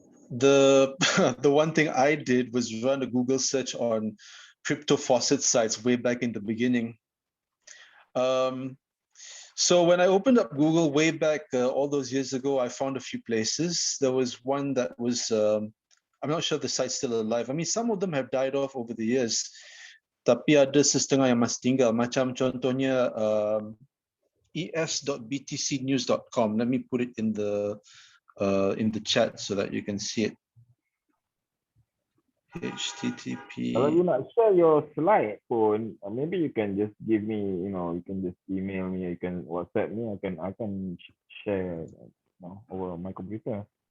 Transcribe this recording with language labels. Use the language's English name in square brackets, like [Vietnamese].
[English] The one thing I did was run a Google search on crypto faucet sites way back in the beginning. So when I opened up Google way back all those years ago, I found a few places. There was one that was, I'm not sure if the site's still alive. I mean, some of them have died off over the years. [Malay] Tapi ada setengah yang masih tinggal. Macam contohnya [English] es.btcnews.com. Let me put it in the chat so that you can see it. HTTP. [Malay] Kalau you nak share your slide pun, [English] maybe you can just give me, you can just email me, you can WhatsApp me, I can share over my computer.